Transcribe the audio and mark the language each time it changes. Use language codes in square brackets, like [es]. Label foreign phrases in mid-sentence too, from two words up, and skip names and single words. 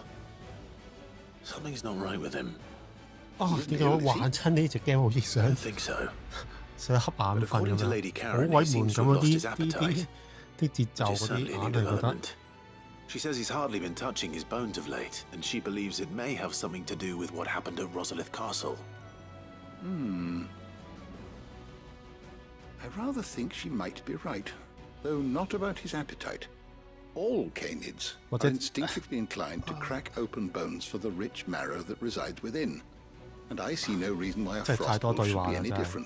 [en] Something's not right with him. [yue] 點解我玩親呢隻 game 好似想 [en] think so. [yue] 想瞌眼瞓咁樣，好鬼悶咁嗰啲節奏嗰啲硬係覺得。 [en] She says he's hardly been touching his bones of late, and she believes it may have something to do with what happened at Rosalith Castle. I rather think she might be right, though not about his appetite. All canids are instinctively inclined to crack open bones for the rich marrow that resides within, and I see no reason why a frostwolf should be any different.